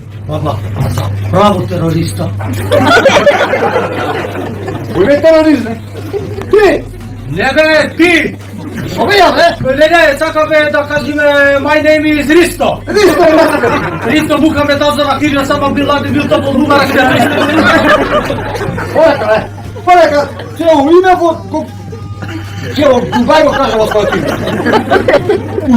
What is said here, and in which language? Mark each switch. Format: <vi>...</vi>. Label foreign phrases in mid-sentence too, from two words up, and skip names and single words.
<mk>Ама, право терориста. Кој бе терорист? Ти! Не бе, ти! Шо бе ја, бе? Не, сакаме да кажеме</mk> <en>my name is</en> <mk>Ристо. Ристо е Ристо Мухамед Азара Хиджа Сама Бин Ладен бил топол мударак терорист. Полека, бе! Полека! Цело име во... Цело Дубај го кажа во својот име.</mk>